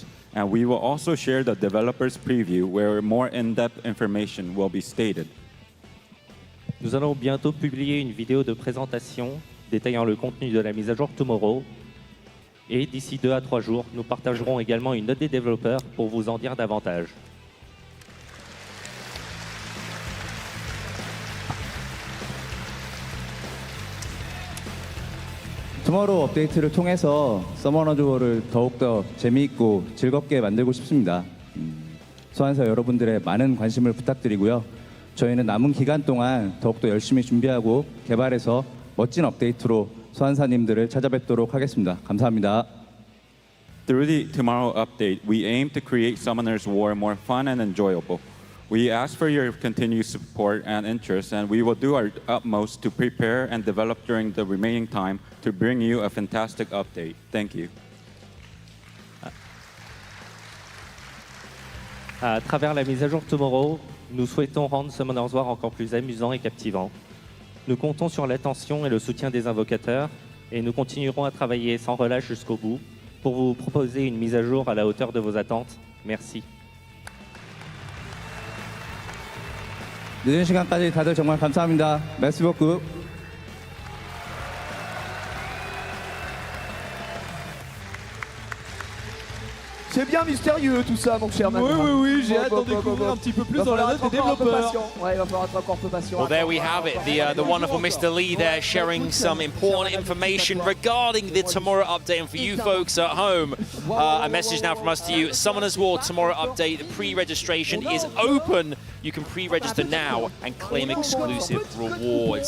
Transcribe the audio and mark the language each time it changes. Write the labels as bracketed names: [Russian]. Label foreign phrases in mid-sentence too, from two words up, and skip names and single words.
[English] And we will also share the developer's preview where more in-depth information will be stated. [French] Nous allons bientôt publier une vidéo de présentation détaillant le contenu de la mise à jour Tomorrow. Et d'ici 2 à 3 jours, nous partagerons également une note des développeurs pour vous en dire davantage. [Korean] 투모로우 업데이트를 통해서 서머너즈워를 더욱더 재미있고 즐겁게 만들고 싶습니다. 소환사 여러분들의 많은 관심을 부탁드리고요. 저희는 남은 기간 동안 더욱더 열심히 준비하고 개발해서 멋진 업데이트로 소환사님들을 찾아뵙도록 하겠습니다. 감사합니다. [English] Through the Tomorrow update, we aim to create Summoner's War more fun and enjoyable. We ask for your continued support and interest, and we will do our utmost to prepare and develop during the remaining time to bring you a fantastic update. Thank you. [French] À travers la mise à jour Tomorrow, nous souhaitons rendre Summoner's War encore plus amusant et captivant. Nous comptons sur l'attention et le soutien des invocateurs et nous continuerons à travailler sans relâche jusqu'au bout pour vous proposer une mise à jour à la hauteur de vos attentes. Merci. [Korean] 늦은 시간까지 다들 정말 감사합니다. [French] Merci beaucoup. C'est bien mystérieux tout ça, mon cher. Oui, j'ai hâte d'en découvrir un petit peu plus dans la note des développeurs. Ouais, il va falloir être encore un peu patient. [English] Well, there we have it. The wonderful Mr. Lee there sharing some important information regarding the Tomorrow update. And for you folks at home, a message now from us to you. Summoners War Tomorrow update. The pre-registration is open. You can pre-register now and claim exclusive rewards.